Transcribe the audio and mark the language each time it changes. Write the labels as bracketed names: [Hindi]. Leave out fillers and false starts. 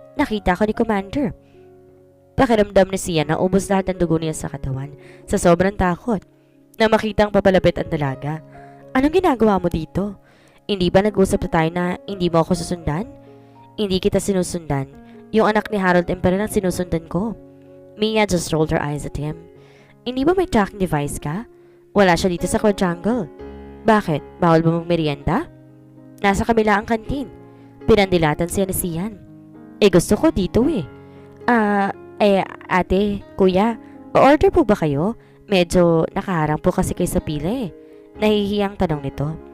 [Filipino] Nakita ko ni Commander. Pakiramdam ni Sian na ubos lahat ng dugo niya sa katawan sa sobrang takot na makitang papalapit ang dalaga. Anong ginagawa mo dito? Hindi ba nag-usap na tayo na hindi mo ako susundan? Hindi kita sinusundan. Yung anak ni Harold Emperor ang sinusundan ko. [English] Mia just rolled her eyes at him. [Filipino] Hindi ba may tracking device ka? Wala siya dito sa quadrangle. Bakit? Bawal ba magmerienda? Nasa kabila ang kantin. Pinandilatan siya ni Sian. Gusto ko dito eh. Ate, kuya, o-order po ba kayo? Medyo nakaharang po kasi kayo sa pila eh. Nahihiyang tanong nito.